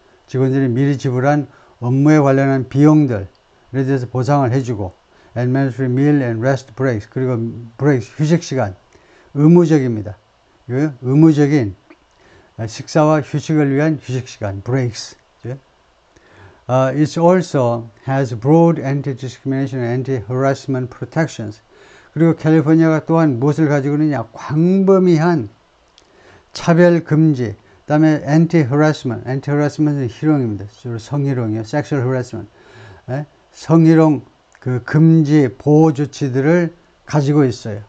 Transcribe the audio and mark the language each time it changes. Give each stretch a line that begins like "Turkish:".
Korean: 직원들이 미리 지불한 업무에 관련한 비용들에 대해서 보상을 해주고,
English: and mandatory meal and rest breaks.
Korean: 그리고 breaks, 휴식 시간. 의무적입니다. 의무적인 식사와 휴식을 위한 휴식 시간, breaks.
English: It also has broad anti-discrimination and anti-harassment protections.
Korean: 그리고 캘리포니아가 또한 무엇을 가지고 있느냐? 광범위한 차별 금지. 그 다음에 anti-harassment. anti-harassment은 희롱입니다. 주로 성희롱이요.
English: sexual harassment.
Korean: 성희롱 그 금지 보호 조치들을 가지고 있어요.